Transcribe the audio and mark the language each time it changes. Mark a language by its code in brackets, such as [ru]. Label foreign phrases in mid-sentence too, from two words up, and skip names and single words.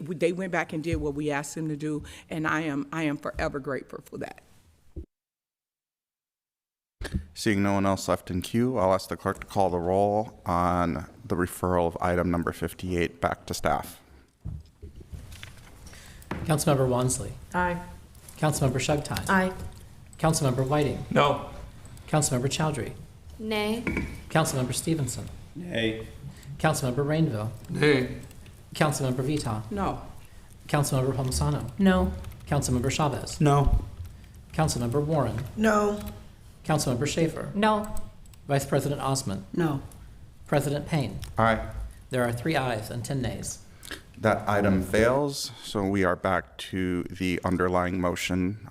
[en] They went back and did what we asked them to do, and I am forever grateful for that. Seeing no one else left in queue, I'll ask the clerk to call the roll on the referral of item number 58 back to staff. Councilmember Wansley. Aye. Councilmember Shugtai. Aye. Councilmember Whiting. No. Councilmember Chowdhury. Nay. Councilmember Stevenson. Nay. Councilmember Rainville. Nay. Councilmember Vita. No. Councilmember Palmisano. No. Councilmember Chavez. No. Councilmember Warren. No. Councilmember Schaefer. No. Vice President Osman. No. President Payne. Aye. There are 3 ayes and 10 nays. That item fails, so we are back to the underlying motion.